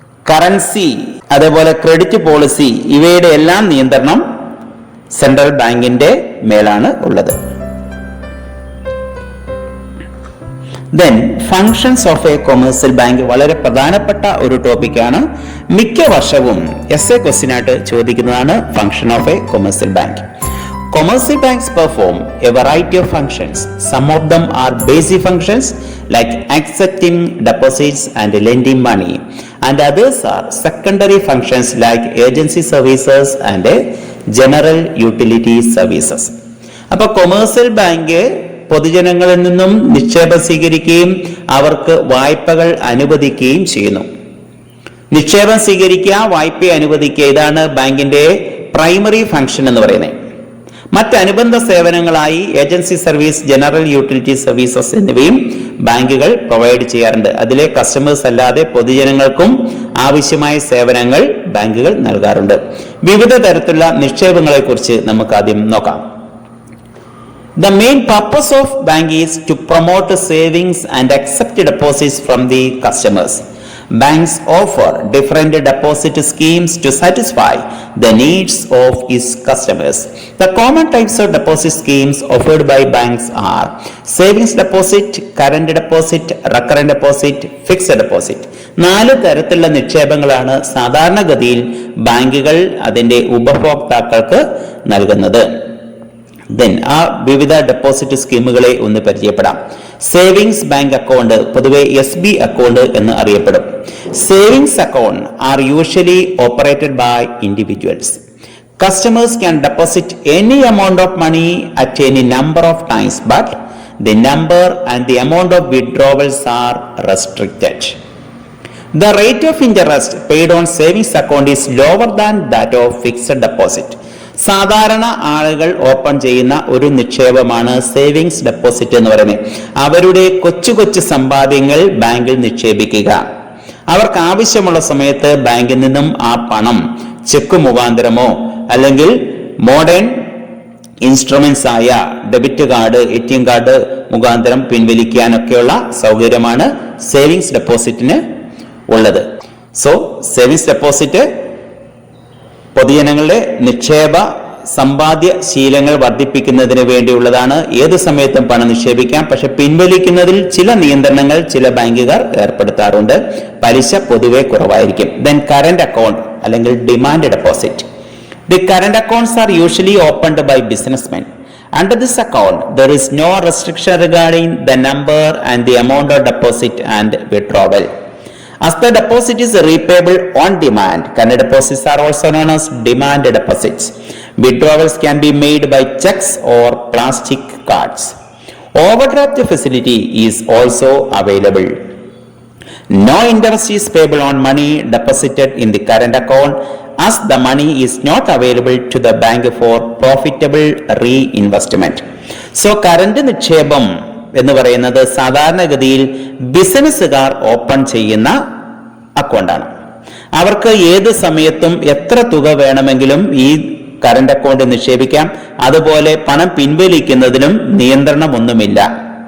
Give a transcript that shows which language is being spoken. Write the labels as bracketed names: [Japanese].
[Malayalam] Currency, അതേപോലെ credit policy, ഇവയുടെ എല്ലാം നിയന്ത്രണം സെൻട്രൽ ബാങ്കിന്റെ മേലാണ് ഉള്ളത്. [English] Then functions of a commercial bank [Malayalam] വളരെ പ്രധാനപ്പെട്ട ഒരു ടോപ്പിക്കാണ്. മിക്ക വർഷവും essay ക്വസ്റ്റ്യൻ ആയിട്ട് ചോദിക്കുന്നതാണ് function of A commercial bank. [English] Commercial banks perform a variety of functions. Some of them are basic functions like accepting deposits and lending money, and others are secondary functions like agency services and general utility services. [Malayalam] അപ്പോൾ commercial bank പൊതുജനങ്ങളിൽ നിന്നും നിക്ഷേപം സ്വീകരിക്കുകയും അവർക്ക് വായ്പകൾ അനുവദിക്കുകയും ചെയ്യുന്നു. നിക്ഷേപം സ്വീകരിക്കുക, വായ്പ അനുവദിക്കുക, ഇതാണ് ബാങ്കിന്റെ പ്രൈമറി ഫംഗ്ഷൻ എന്ന് പറയുന്നത്. മറ്റനുബന്ധ സേവനങ്ങളായി agency service, general utility services എന്നിവയും ബാങ്കുകൾ പ്രൊവൈഡ് ചെയ്യാറുണ്ട്. അതിലെ കസ്റ്റമേഴ്സ് അല്ലാതെ പൊതുജനങ്ങൾക്കും ആവശ്യമായ സേവനങ്ങൾ ബാങ്കുകൾ നൽകാറുണ്ട്. വിവിധ തരത്തിലുള്ള നിക്ഷേപങ്ങളെ കുറിച്ച് നമുക്ക് ആദ്യം നോക്കാം. [English] The main purpose of bank is to promote savings and accept deposits from the customers. Banks offer different deposit schemes to satisfy the needs of its customers. The common types of deposit schemes offered by banks are savings deposit, current deposit, recurrent deposit, fixed deposit. [Malayalam] 4 തരത്തിലുള്ള നിക്ഷേപങ്ങളാണ് സാധാരണഗതിയിൽ ബാങ്കുകൾ അതിന്റെ ഉപഭോക്താക്കൾക്ക് നൽകുന്നത്. Then ആ വിവിധ deposit സ്കീമുകളെ ഒന്ന് പരിചയപ്പെടാം. സേവിങ്സ് ബാങ്ക് അക്കൗണ്ട്, പൊതുവെ SB അക്കൗണ്ട് എന്ന് അറിയപ്പെടും. [English] Savings account are usually operated by individuals. Customers can deposit any amount of money at any number of times, but The number and the amount of withdrawals are restricted. The rate of interest paid on savings account is lower than that of fixed deposit. [Malayalam] സാധാരണ ആളുകൾ open ചെയ്യുന്ന ഒരു നിക്ഷേപമാണ് savings deposit എന്ന് പറയുന്നത്. അവരുടെ കൊച്ചു കൊച്ചു സമ്പാദ്യങ്ങൾ ബാങ്കിൽ നിക്ഷേപിക്കുക. അവർക്ക് ആവശ്യമുള്ള സമയത്ത് ബാങ്കിൽ നിന്നും ആ പണം ചെക്ക് മുഖാന്തരമോ അല്ലെങ്കിൽ മോഡേൺ ഇൻസ്ട്രുമെന്റ്സ് ആയ ഡെബിറ്റ് കാർഡ്, ATM കാർഡ് മുഖാന്തരം പിൻവലിക്കാനൊക്കെയുള്ള സൗകര്യമാണ് സേവിങ്സ് ഡെപ്പോസിറ്റിന് ഉള്ളത്. സോ സേവിങ്സ് ഡെപ്പോസിറ്റ് പൊതുജനങ്ങളുടെ നിക്ഷേപ സമ്പാദ്യ ശീലങ്ങൾ വർദ്ധിപ്പിക്കുന്നതിന് വേണ്ടിയുള്ളതാണ്. ഏത് സമയത്തും പണം നിക്ഷേപിക്കാം. പക്ഷെ പിൻവലിക്കുന്നതിൽ ചില നിയന്ത്രണങ്ങൾ ചില ബാങ്കുകാർ ഏർപ്പെടുത്താറുണ്ട്. പലിശ പൊതുവെ കുറവായിരിക്കും. ദെൻ കറന്റ് അക്കൗണ്ട് അല്ലെങ്കിൽ demand deposit. [English] The current accounts are usually opened by businessmen. Under this account, there is no restriction regarding the number and the amount of deposit and withdrawal. As the deposit is repayable on demand, current deposits are also known as demand deposits. Withdrawals can be made by checks or plastic cards. Overdraft facility is also available. No interest is payable on money deposited in the current account, as the money is not available to the bank for profitable reinvestment. [Malayalam] So current നിക്ഷേപം എന്ന് പറയുന്നത് സാധാരണഗതിയിൽ ബിസിനസ്സുകാർ open ചെയ്യുന്ന അക്കൗണ്ടാണ്. അവർക്ക് ഏത് സമയത്തും എത്ര തുക വേണമെങ്കിലും ഈ കറന്റ് അക്കൗണ്ടിൽ നിക്ഷേപിക്കാം. അതുപോലെ പണം പിൻവലിക്കുന്നതിനും നിയന്ത്രണമൊന്നുമില്ല.